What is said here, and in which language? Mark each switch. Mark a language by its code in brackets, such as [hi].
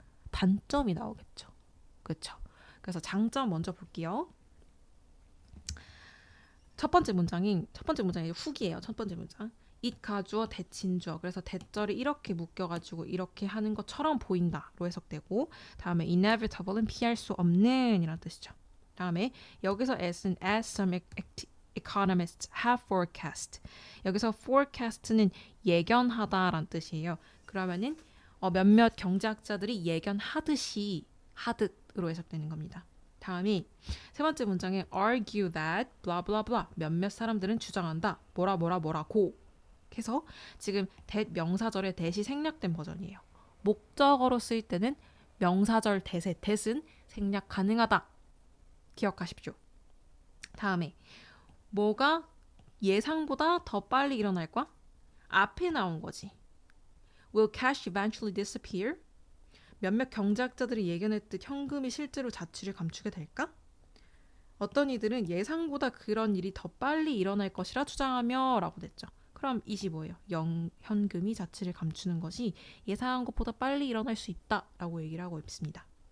[ko] 단점이 나오겠죠. 그렇죠? 그래서 장점 먼저 볼게요. 첫 번째 문장이 후기예요. 첫 번째 문장. it 가주어 대친주어. 그래서 대절이 이렇게 묶여가지고 이렇게 하는 것처럼 보인다로 해석되고 다음에 inevitable은 피할 수 없는 이란 뜻이죠. [en] 다음에 [ko] 여기서 [en] as는 as some economists have forecast. [ko] 여기서 forecast는 예견하다란 뜻이에요. 그러면은 몇몇 경제학자들이 예견하듯이 하듯으로 해석되는 겁니다. 다음이 세 번째 문장에 [en] argue that blah blah blah [ko] 몇몇 사람들은 주장한다. 뭐라고 해서 지금 that 명사절의 that이 생략된 버전이에요. 목적어로 쓰일 때는 명사절 that은 생략 가능하다. 기억하십시오. 다음에 뭐가 예상보다 더 빨리 일어날까? 앞에 나온 거지. [en] Will cash eventually disappear? [ko] 몇몇 경제학자들이 예견했듯 현금이 실제로 자취를 감추게 될까? 어떤 이들은 예상보다 그런 일이 더 빨리 일어날 것이라 주장하며 라고 됐죠. 그럼 25예요. 현금이 자취를 감추는 것이 예상한 것보다 빨리 일어날 수 있다 라고 얘기를 하고 있습니다.